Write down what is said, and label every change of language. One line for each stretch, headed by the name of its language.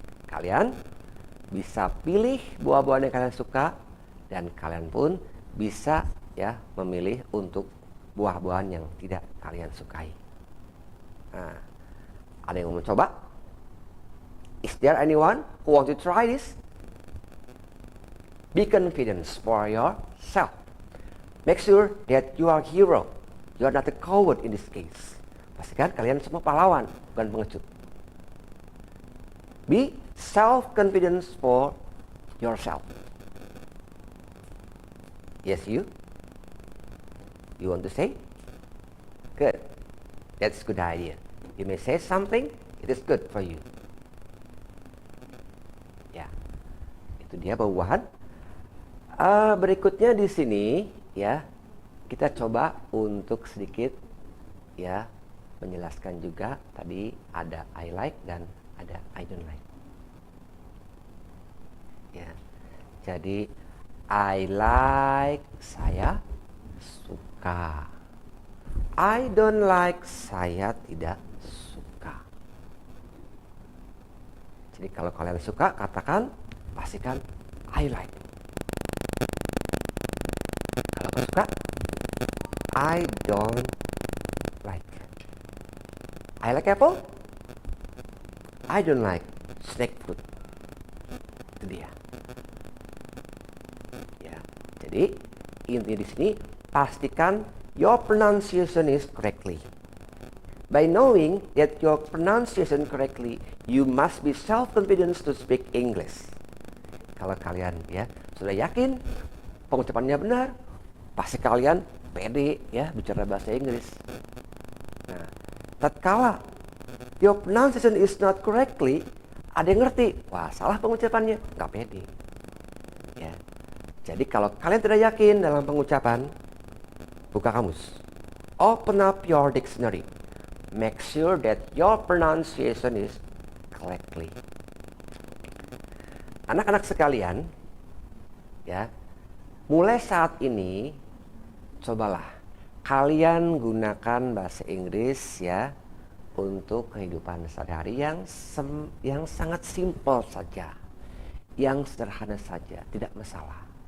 Indonesian: Kalian bisa pilih buah-buahan yang kalian suka, dan kalian pun bisa ya memilih untuk buah-buahan yang tidak kalian sukai. Nah, ada yang mau mencoba?
English: Is there anyone who want to try this? Be confident for yourself. Make sure that you are a hero. You are not a coward in this case.
Indonesian: Pastikan kalian semua pahlawan, bukan pengecut.
English: Be self-confident for yourself. Yes, you? You want to say? Good. That's a good idea. You may say something, it is good for you.
Indonesian: Ya, itu dia buah-buahan Berikutnya di sini ya, kita coba untuk sedikit ya menjelaskan juga. Tadi ada I like dan ada I don't like. Ya. Jadi I like, saya suka. I don't like, saya tidak suka. Jadi kalau kalian suka, katakan, pastikan I like. Kalau kau suka, I don't like.
English: I like apple. I don't like snake fruit.
Indonesian: Itu dia. Ya, jadi intinya di sini pastikan
English: your pronunciation is correctly. By knowing that your pronunciation correctly, you must be self-confident to speak English.
Indonesian: Kalau kalian ya sudah yakin pengucapannya benar, pasti kalian pede ya bicara bahasa Inggris. Nah, tatkala
English: your pronunciation is not correctly,
Indonesian: ada yang ngerti, wah salah pengucapannya, nggak pede. Ya. Jadi kalau kalian tidak yakin dalam pengucapan, buka kamus.
English: Open up your dictionary. Make sure that your pronunciation is correctly.
Indonesian: Anak-anak sekalian, ya, mulai saat ini cobalah kalian gunakan bahasa Inggris ya untuk kehidupan sehari-hari yang sangat simpel saja, yang sederhana saja, tidak masalah.